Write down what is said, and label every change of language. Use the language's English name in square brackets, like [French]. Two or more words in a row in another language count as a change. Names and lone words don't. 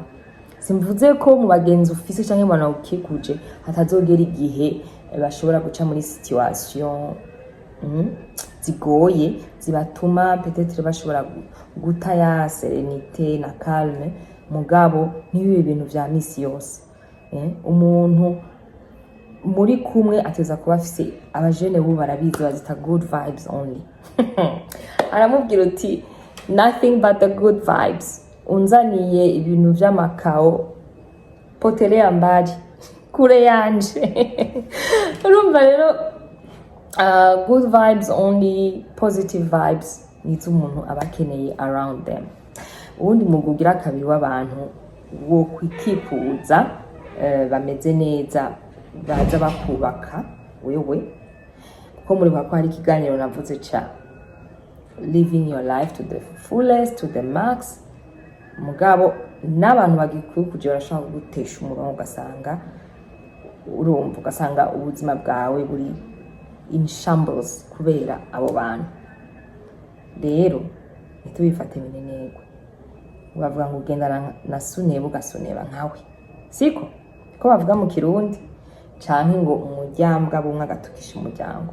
[Rundi] Simvuze ko mu bagenzi ufise canke mu bantu ukikuje hatazogera igihe bashobora guca muri situation zigoye zibatuma peut-être bashobora guta ya serenité na calme, mugabo nibibe ibintu vya misi yose. Umuntu muri kumwe ateza kuba afise abajene bo barabizi bazita [English] good vibes only. [Rundi] Aramubwira uti [English] nothing but the good vibes. [Rundi] Unzaniye ibintu vy'amakao potelea mbali kure yanje. Urumva rero [English] good vibes only, positive vibes [Rundi] nizo umuntu abakeneye [English] around them. [Rundi] Ubundi mugugira kabiri w'abantu wo kwikipuza bameze neza, baza bakubaka wewe, kuko muri kwa hari ikiganiro navuze ca [English] living your life to the fullest, to the max. [Rundi] Mugabo n'abantu bagikuje barashaka gutesha umurongo, ugasanga urumva, ugasanga ubuzima bwawe buri [English] in shambles [Rundi] kubera abo bantu. Rero nitubifate minenegwe, bavuga ngo ugendana na suneba ugasoneba nkawe, siko ko bavuga mu Kirundi, canke ngo umuryambwa bumwe agatukisha umuryango.